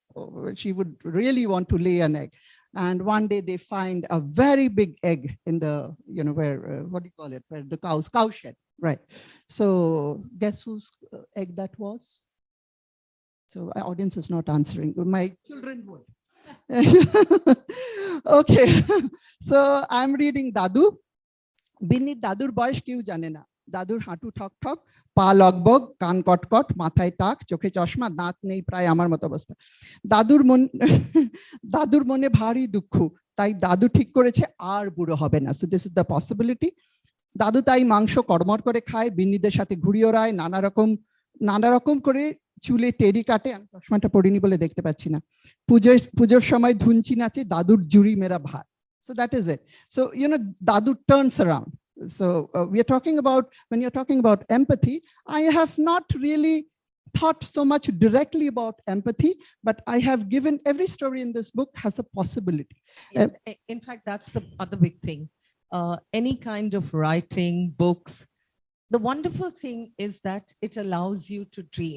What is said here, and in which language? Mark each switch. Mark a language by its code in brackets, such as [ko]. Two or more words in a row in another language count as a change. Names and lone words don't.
[en] She would really want to lay an egg. And one day they find a very big egg in the, where, what do you call it? Where the cow shed, right? So guess whose egg that was? So our audience is not answering. My children would. Okay. So I'm reading Dadu. [bn] বিন্নি দাদুর বয়স কেউ জানে না. দাদুর হাঁটু ঠক ঠক, পা লগবগ, কান কটকট, মাথায় টাক, চোখে চশমা, দাঁত নেই প্রায় আমার মতো অবস্থা। দাদুর মনে ভারী দুঃখ, তাই দাদু ঠিক করেছে আর বুড়ো হবে না। [en] So this is the possibility. [bn] দাদু তাই মাংস কড়মড় করে খায়, বিন্নিদের সাথে ঘুড়ি ওড়ায়, নানা রকম করে চুলে টেরি কাটে। আমি চশমাটা পড়িনি বলে দেখতে পাচ্ছি না। পুজোর সময় ধুনচি নাচে, দাদুর জুড়ি মেরা ভার। [en] So that is it. So Dadu turns around. So we are talking about, when you're talking about empathy, I have not really thought so much directly about empathy, but I have given every story in this book has a possibility. In fact, that's the other big thing. Any kind of writing, books, the wonderful thing is that it allows you to dream.